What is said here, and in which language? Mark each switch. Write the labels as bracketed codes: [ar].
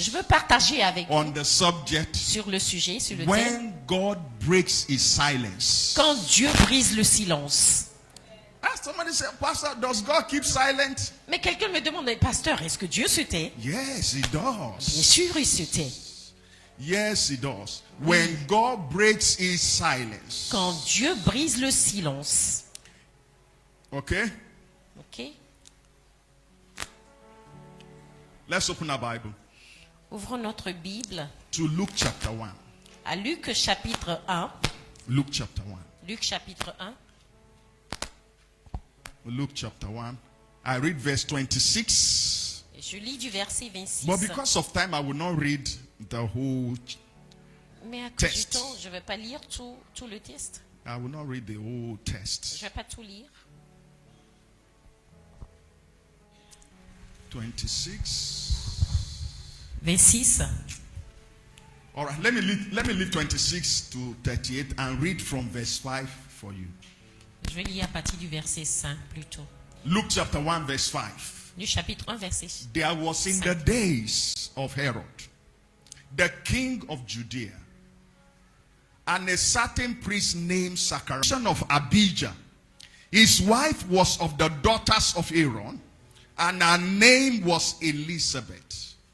[fr] je veux partager avec vous [en] on the subject [fr] sur le sujet, sur le thème, [en] when God breaks his silence. [fr] quand Dieu brise le silence. [en] Ask somebody say, Pastor, does God keep silent? [fr] Mais quelqu'un me demande, pasteur, est-ce que Dieu se tait? [en] Yes, he [fr] Bien [en] does. [fr] sûr, il se tait. [en] Yes, he does. When God breaks his silence. [fr] Quand Dieu brise le silence. [en] Okay? [fr] Ok? [en] Let's open our Bible [fr] Ouvrons notre Bible [en] to Luke chapter 1. [fr] à Luc chapitre 1. [en] Luke chapter 1. [fr] Luc chapitre 1. [en] Luke chapter 1. I read verse 26. [fr] Et je lis du verset 26. [en] But because of time, I will not read the whole. [fr] Mais à cause du [en] Test. [fr] temps, je ne vais pas lire tout le texte. [en] I will not read the whole [fr] Je [en] text. [fr] ne vais pas tout lire. [en] 26. [fr] 26. [en] All right, let me leave 26 to 38 and read from verse 5 for you. [fr] Je vais lire à partir du verset 5 plutôt. [en] Luke chapter 1 verse 5. [fr] Du chapitre 1, verset 5. [en] There was in the days of Herod, the king of Judea, and a certain priest named Zachariah, son of Abijah. His wife was of the daughters of Aaron, and her name was Elizabeth.